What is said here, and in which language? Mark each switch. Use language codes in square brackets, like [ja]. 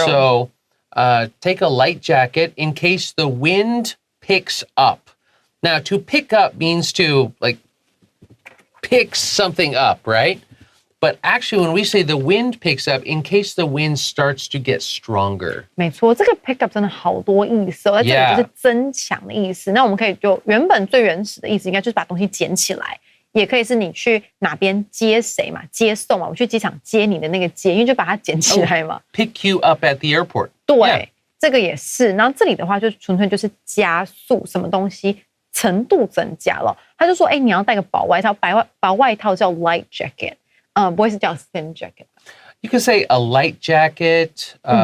[en] So take a light jacket in case the wind picks up. Now, to pick up means to like pick something up, right? But actually, when we say the wind picks up, in case the wind starts to get stronger. [zh] 没错，这个 pick up 真的好多意思哦，在这里 [en] Yeah. [zh] 就是增强的意思。那我们可以就原本最原始的意思，应该就是把东西捡起来，也可以是你去哪边接谁嘛，接送嘛，我去机场接你的那个接，因为就把它捡起来嘛。 [en] Pick you up at the airport. [zh] 对 [en] Yeah. [zh] 这个也是。然后这里的话，就纯粹就是加速什么东西程度增加了。他就说，哎，你要带个薄外套，薄外套叫 light jacket， 不会是叫 thin jacket。 [en] You could say a light jacket.